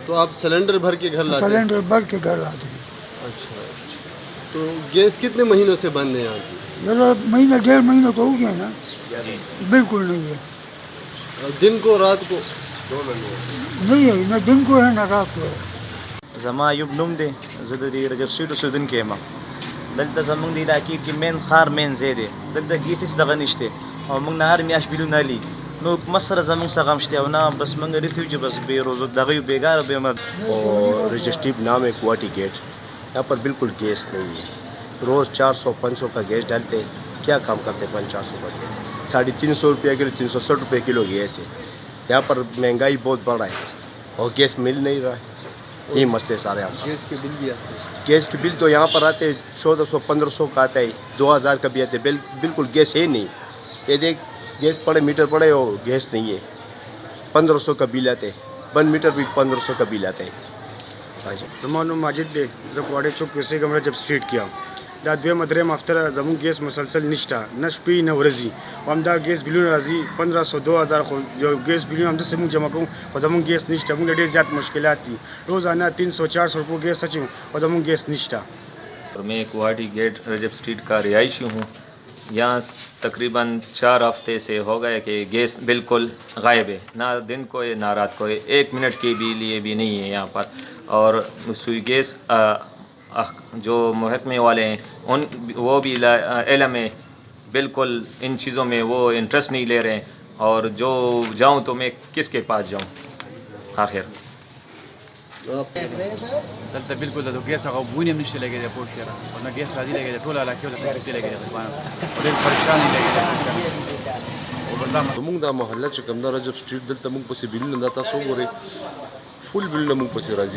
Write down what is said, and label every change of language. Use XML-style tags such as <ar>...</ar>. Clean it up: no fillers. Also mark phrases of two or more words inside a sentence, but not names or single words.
<ur>تو آپ سلنڈر بھر کے گھر لاتے ہیں؟ سلنڈر بھر کے گھر لاتے ہیں. اچھا, تو گیس کتنے مہینوں سے بند ہے یہاں کی؟ ذرا مہینہ 1.5 مہینہ تو ہو گیا نا, بالکل نہیں ہے. دن کو رات کو نہیں ہے, نہ دن کو ہے نہ رات کو ہے.</ur> <ps>زما ایوب نوم دی, زه د دې رجب سټریټ اوسېدونکی یم. دلته زموږ د علاقې کې مین ښار مین ځای دی, دلته ګیس هېڅ دغه نشته او موږ نه هر میاشت بیلونه لي, نو حکومت سره زموږ څه غم شته او نه بس موږ رسیو چې بس بې روزو دغه یو بېګاره به مد.</ps> <ur>اور رجسٹریب نام ہے کوواٹی گیٹ, یہاں پر بالکل گیس نہیں ہے. روز 400-500 کا گیس ڈالتے ہیں, کیا کام کرتے ہیں 500-400 کا گیس؟ 350 روپیہ کلو, 360 روپے کلو گیس ہے. یہاں پر مہنگائی بہت بڑھ رہا ہے اور گیس مل نہیں رہا ہے, یہی مسئلے سارے یہاں پر. گیس کے بل بھی آتے ہیں؟ گیس کے بل تو یہاں پر آتے 1400-1500 کا آتا ہے, 2000 کا بھی آتے. بالکل گیس ہے نہیں. یہ دیکھ گیس پڑے, میٹر پڑے اور گیس نہیں ہے. 1500 کا بل آتے, 1 میٹر بھی 1500 کا بل آتے ہیں.</ur> <ps>زما نوم ماجد دی, زه غواړی چوک کې اوسېږم, رجب سټریټ کې یم. دا دویمه درېیمه هفته زموږ ګیس مسلسل نشته, نه شپې نه ورځې, او همدا ګیس بلونه راځي 1500-2000, خو جو ګیس بلونه همداسې موږ جمع کوو خو زموږ ګیس نشته. موږ له ډېر زیات مشکلات دي, روزانه 300-400 روپو ګیس اچوو او زموږ ګیس نشته.</ps> <ur>اور میں کوواٹی گیٹ رجب اسٹریٹ کا رہائشی ہوں. یہاں تقریباً 4 ہفتے سے ہو گئے کہ گیس بالکل غائب ہے, نہ دن کو ہے نہ رات کو ہے, 1 منٹ کے بھی لیے بھی نہیں ہے یہاں پر. اور سوئی گیس جو محکمے والے ہیں وہ بھی علم ہے, بالکل ان چیزوں میں وہ انٹرسٹ نہیں لے رہے ہیں. اور جو جاؤں تو میں کس کے پاس جاؤں آخر.</ur> <ps>دلته بالکل د ګیس هغه بوی هم نشته لګېدی پوه شوې را, او نه ګیس راځي لګېدی, ټوله علاقې ته تکلیف لګېدی غریبانو او ډېر پریشان یې لګېدی. او بل دا زموږ دا محله چې کوم دا رجب سټریټ, دلته موږ پسې بلونه دا تاسو وګورئ, فل بلونه موږ پسې راځي.</ps>